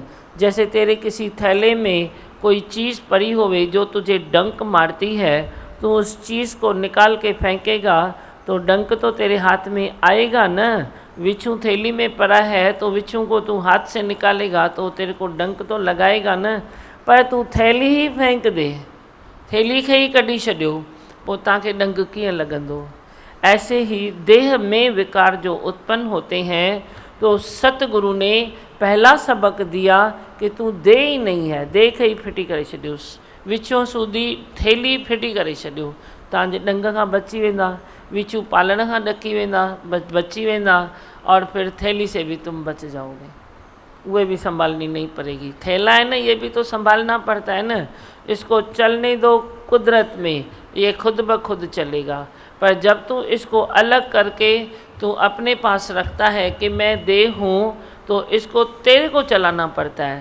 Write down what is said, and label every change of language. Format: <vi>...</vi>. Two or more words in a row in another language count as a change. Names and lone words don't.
<hi>जैसे तेरे किसी थैले में कोई चीज़ पड़ी होवे जो तुझे डंक मारती है, तू उस चीज़ को निकाल के फेंकेगा तो डंक तो तेरे हाथ में आएगा न। विच्छू थैली में पड़ा है तो विच्छू को तू हाथ से निकालेगा तो तेरे को डंक तो लगाएगा न। पर तू थैली ही फेंक दे,</hi> <sd>थैली खे ही कढी छॾियो, पोइ तव्हांखे डंक कीअं लॻंदो।</sd> <hi>ऐसे ही देह में विकार जो उत्पन्न होते हैं, तो सतगुरु ने पहला सबक दिया कि तू दे ही नहीं है, दे</hi> <sd>खे ही फिटी करे छॾियोसि। विछो सूदी थैली फिटी करे छॾियो, तव्हांजे डंग खां बची वेंदा, विछू पालण खां ॾकी वेंदा, बची वेंदा,</sd> <hi>और फिर थैली से भी तुम बच जाओगे। वो भी संभालनी नहीं पड़ेगी। थैला है ना, ये भी तो संभालना पड़ता है ना। इसको चलने दो कुदरत में, ये खुद ब खुद चलेगा। पर जब तू इसको अलग करके तू अपने पास रखता है कि मैं देह हूँ, तो इसको तेरे को चलाना पड़ता है।</hi>